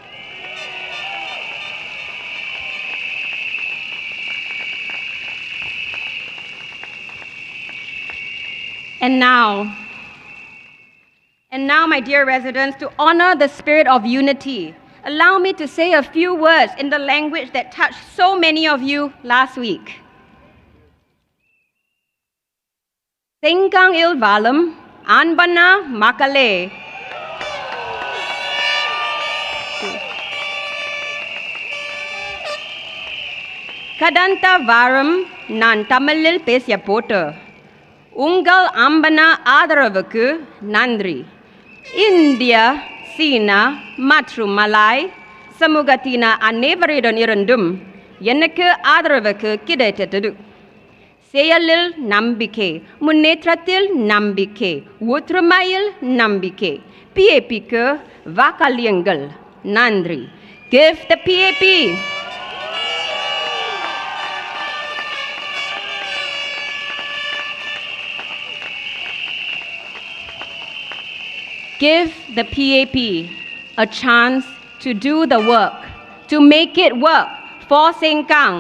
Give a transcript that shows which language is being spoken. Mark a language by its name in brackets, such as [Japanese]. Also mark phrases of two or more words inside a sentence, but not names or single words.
[English] And now, my dear residents, to honor the spirit of unity, allow me to say a few words in the language that touched so many of you last week. [Tamil] Sengkang இல் வளம், அன்பான மக்களே. கடந்த வாரம் நான் தமிழில் பேசிய போட்டு உங்கள் அம்பன ஆதரவுக்கு நன்றி. இந்தியா, சீனா மற்றும் மலாய் சமூகத்தின அனைவரிடம் இருந்தும் எனக்கு ஆதரவுக்கு கிடைத்தது. செயலில் நம்பிக்கை, முன்னேற்றத்தில் நம்பிக்கை, ஒற்றுமையில் நம்பிக்கை. PAPக்கு வாக்களியுங்கள். நன்றி. [English] Give the PAP. Give the PAP a chance to do the work, to make it work for Sengkang.